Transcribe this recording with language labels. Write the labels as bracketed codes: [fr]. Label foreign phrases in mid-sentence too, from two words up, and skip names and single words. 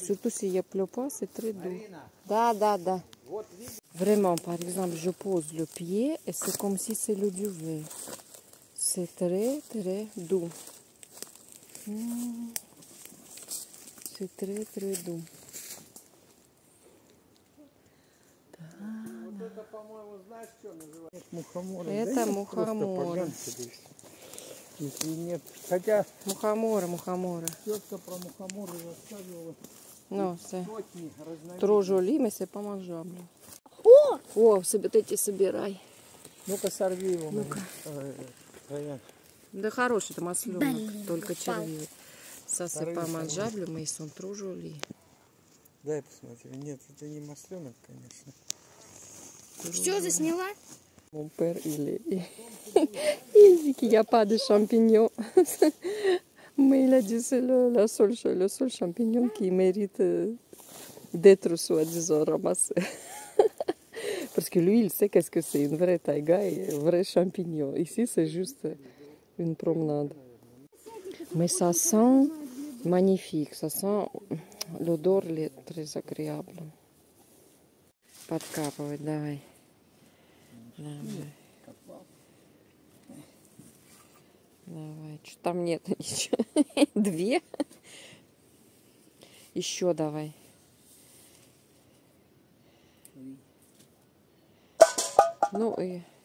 [fr] Surtout s'il n'y a pleut pas, c'est très doux. Da. Vraiment, par exemple, je pose le pied et c'est comme si c'est le duvet. C'est très très doux. C'est très très doux. [ru] Это мухоморы. Если нет, хотя Мухоморы. тетка про мухоморы рассказывала [fr] Non, c'est [ru] сотни разновидностей. [fr] trop joli, mais c'est pas mangeable. [ru] О! О, эти собирай. Ну-ка сорви его. Ну-ка. Раян. Да хороший это масленок, Блин, только упал. червивый. [fr] Ça, c'est pas mangeable, mais ils sont trop jolis. [ru] Дай посмотри. Нет, это не масленок, конечно. Все, засняла? [fr] Mon père, il dit qu'il n'y a pas de champignons. Mais il a dit c'est le seul champignon qui mérite d'être soi-disant ramassé. Parce que lui, il sait qu'est-ce que c'est une vraie taïga et un vrai champignon. Ici, c'est juste une promenade. Mais ça sent magnifique. Ça sent... L'odeur, elle est très agréable. [ru] Подкапывать, давай. Давай. Давай. Что там нет ничего? Две? Еще давай. Ну и...